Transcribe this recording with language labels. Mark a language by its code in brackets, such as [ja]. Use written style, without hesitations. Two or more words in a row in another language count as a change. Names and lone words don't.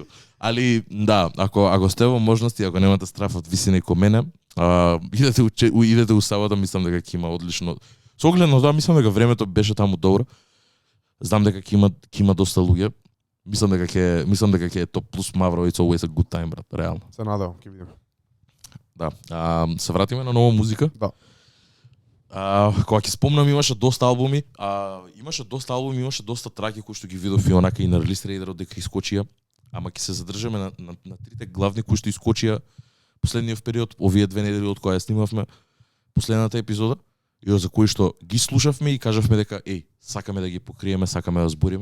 [mk] Али да, ако сте во можности, ако немате страф од висина и ко мене, идете у сабота, мислам дека ќе има одлично. Со оглед на тоа мислам дека времето беше таму добро. Знам дека ќе има доста луѓе. Мислам дека ќе е топ плюс Мавро, [en] it's always a good time, [mk] брат, реално. Се надевам, ќе видиме. Да. Се вратиме на нова музика. Да. Кога ќе спомнам, имаше доста албуми, имаше доста траки кои што ги видов и онака и на релиз рейдерот дека искочија, ама ќе се задржаме на трите главни кои што искочија последниот период, овие 2 недели од кога ја снимавме последната епизода, и за кои што ги слушавме и кажавме дека сакаме да ги покриеме, сакаме да збориме.